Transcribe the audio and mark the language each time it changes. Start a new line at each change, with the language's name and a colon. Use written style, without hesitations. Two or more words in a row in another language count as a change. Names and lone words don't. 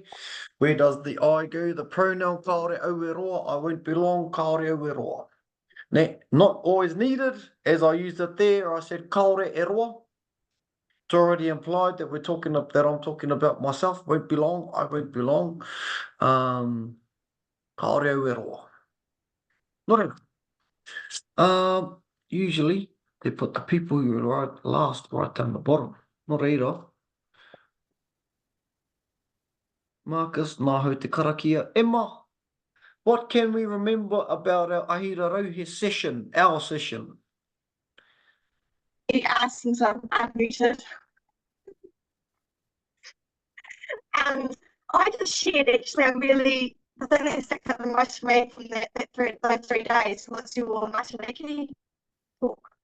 English: Where does the I go? The pronoun
Māori: kaore aue roa,
English: I won't be long,
Māori: kaore aue roa.
English: Not always needed, as I used it there, I said
Māori: kaore e roa.
English: It's already implied that I'm talking about myself, won't be long, I won't be long.
Māori: Kaore aue roa.
English: Not usually they put the people you write last right down the bottom.
Māori: Not reira. Marcus, nā hau te karakia.
English: Emma, what can we remember about our Ahira Rauhe session, our session? He asked since I'm unmuted. And I just shared actually the thing that stuck out the most for me from those 3 days was your Matariki talk.